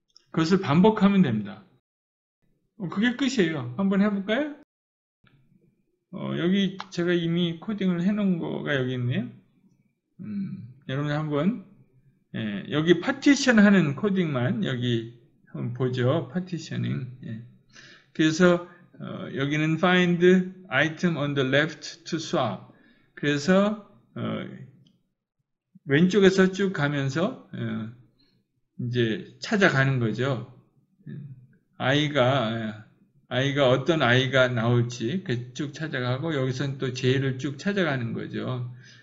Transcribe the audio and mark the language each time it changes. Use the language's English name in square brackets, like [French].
[Korean] 그것을 반복하면 됩니다. 그게 끝이에요. 한번 해볼까요? 여기 제가 이미 코딩을 해놓은 거가 여기 있네요. 여러분 한번 여기 파티션 하는 코딩만 여기 한번 보죠. 파티셔닝. 그래서 여기는 [English] find item on the left to swap. [Korean] 그래서 왼쪽에서 쭉 가면서 이제 찾아가는 거죠. i가 어떤 i가 나올지 쭉 찾아가고 여기서는 또 j를 쭉 찾아가는 거죠.